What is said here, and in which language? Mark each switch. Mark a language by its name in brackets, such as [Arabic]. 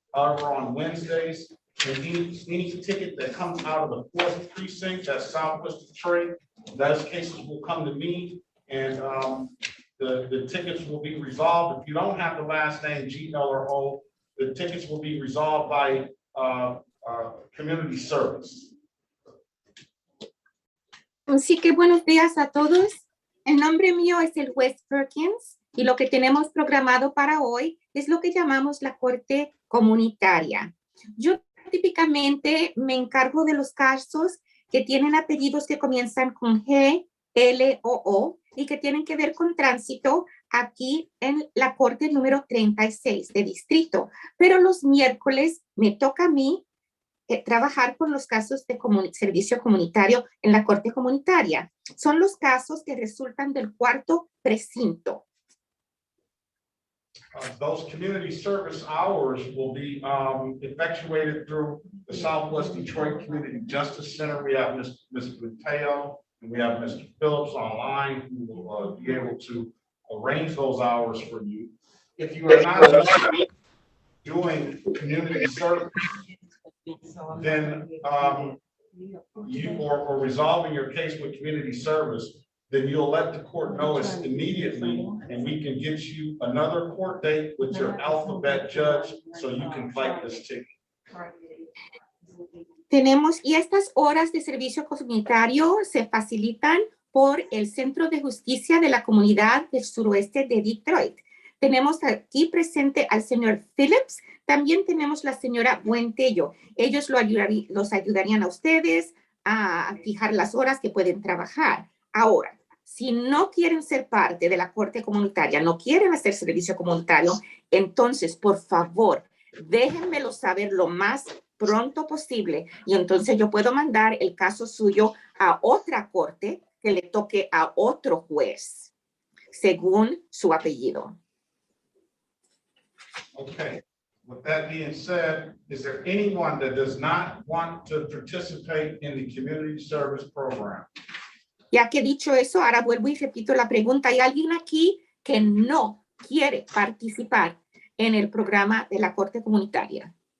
[English] However, on Wednesdays, and any ticket that comes out of the 4th precinct, that's Southwest Detroit, those cases will come to me, and the tickets will be resolved. If you don't have the last name G, L, or O, the tickets will be resolved by community service. [Spanish] Así que buenos días a todos. El nombre mío es el juez Perkins y lo que tenemos programado para hoy es lo que llamamos la corte comunitaria. Yo típicamente me encargo de los casos que tienen apellidos que comienzan con G, L o O y que tienen que ver con tránsito aquí en la corte número 36 de distrito. Pero los miércoles me toca a mí trabajar con los casos de servicio comunitario en la corte comunitaria. Son los casos que resultan del 4º precinto. [English] Those community service hours will be effectuated through the Southwest Detroit Community Justice Center. We have Ms. Mateo and we have Mr. Phillips online who will be able to arrange those hours for you. if you are not doing community service, then you or resolving your case with community service, then you'll let the court know us immediately, and we can get you another court date with your alphabet judge so you can fight this ticket. [Spanish] Tenemos, y estas horas de servicio comunitario se facilitan por el Centro de Justicia de la Comunidad del Suroeste de Detroit. Tenemos aquí presente al señor Phillips, también tenemos la señora Buentello. Ellos los ayudarían a ustedes a fijar las horas que pueden trabajar. Ahora, si no quieren ser parte de la Corte Comunitaria, no quieren hacer servicio comunitario, entonces, por favor, déjenmelo saber lo más pronto posible y entonces yo puedo mandar el caso suyo a otra corte que le toque a otro juez, según su apellido. [English] Okay, with that being said, is there anyone that does not want to participate in the community service program? [Spanish] Ya que dicho eso, ahora vuelvo y repito la pregunta. ¿Hay alguien aquí que no quiere participar en el programa de la Corte Comunitaria?